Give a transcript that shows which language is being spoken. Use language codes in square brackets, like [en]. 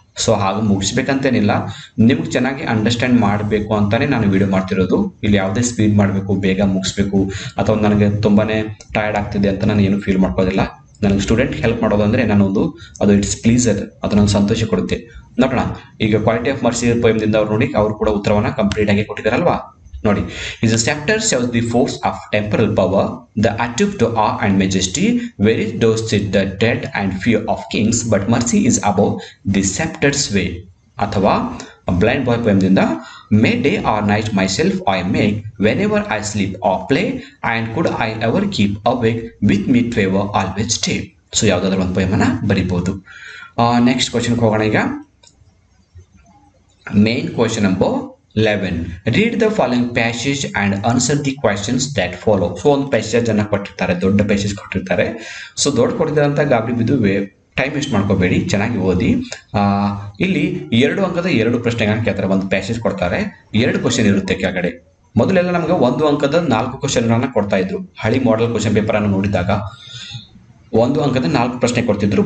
[kn] So ಹಾಗೆ ಮುಗಿಸ್ಬೇಕಂತೇನಿಲ್ಲ, ನಿಮ್ಗೆ ಚೆನ್ನಾಗಿ ಅಂಡರ್ಸ್ಟ್ಯಾಂಡ್ ಮಾಡಬೇಕು ಅಂತಲೇ ನಾನು ವಿಡಿಯೋ ಮಾಡ್ತಿರೋದು. ಇಲ್ಲಿ ಯಾವುದೇ ಸ್ಪೀಡ್ ಮಾಡಬೇಕು, ಬೇಗ ಮುಗಿಸ್ಬೇಕು, ಅಥವಾ ನನಗೆ ತುಂಬಾ ಟಯರ್ಡ್ ಆಗ್ತಿದೆ ಅಂತ ನಾನು ಏನು ಫೀಲ್ ಮಾಡ್ಕೋದಿಲ್ಲ. ನನಗೆ ಸ್ಟೂಡೆಂಟ್ ಹೆಲ್ಪ್ ಮಾಡೋದಂದ್ರೆ ಅದು [en] it's pleasure, [kn] ಅದು ನನಗೆ ಸಂತೋಷ ಕೊಡುತ್ತೆ. ನೋಡೋಣ ಈಗ ಕ್ವಾಲಿಟಿ ಆಫ್ ಮರ್ಸಿ ಪೊಯಮ್ದಿಂದ ಅವ್ರು ನೋಡಿ, ಅವರು ಕೂಡ ಉತ್ತರವನ್ನು ಕಂಪ್ಲೀಟ್ ಆಗಿ ಕೊಟ್ಟಿದ್ದಾರಲ್ವಾ. ನೋಡಿ, [en] Is a scepter shows the force of temporal power, the attribute to awe and majesty, where it does sit the dread and fear of kings, but mercy is above the scepter's way. [kn] ಅಥವಾ [en] Blind boy ಪೊಯಮ್ದಿಂದ my day or night myself I make whenever I sleep or play and could I ever keep awake with me favour always stay. [kn] So ಯಾವುದಾದ್ರೂ ಒಂದು ಪೊಯಮನ್ನು ಬರಿಬೋದು. Next ಕ್ವಶನ್ಗೆ ಹೋಗೋಣ. ಈಗ main question number 11. [en] Read the following passage and answer the questions that follow. [kn] So ಒಂದು passage ಅನ್ನ ಕೊಟ್ಟಿರ್ತಾರೆ, ದೊಡ್ಡ ಪ್ಯಾಸೇಜ್ ಕೊಟ್ಟಿರ್ತಾರೆ. ಸೊ ದೊಡ್ಡ ಕೊಟ್ಟಿದ್ದಾರೆ ಅಂತ ಗಾಬರಿ ಬಿದ್ದು ಟೈಮ್ ವೇಸ್ಟ್ ಮಾಡ್ಕೋಬೇಡಿ, ಚೆನ್ನಾಗಿ ಓದಿ. ಇಲ್ಲಿ 2 ಅಂಕದ 2 ಪ್ರಶ್ನೆಗಳನ್ನ ಕೇಳ್ತಾರೆ. ಒಂದು ಪ್ಯಾಸೇಜ್ ಕೊಡ್ತಾರೆ, 2 ಕ್ವಶನ್ ಇರುತ್ತೆ ಕೆಳಗಡೆ. ಮೊದಲೆಲ್ಲ ನಮಗೆ 1 ಅಂಕದ 4 ಕ್ವಶನ್ಗಳನ್ನ ಕೊಡ್ತಾ ಇದ್ರು. ಹಳಿ ಮಾಡೆಲ್ ಕ್ವಶನ್ ಪೇಪರ್ ಅನ್ನು ನೋಡಿದಾಗ 1 ಅಂಕದ 4 ಪ್ರಶ್ನೆ ಕೊಡ್ತಿದ್ರು.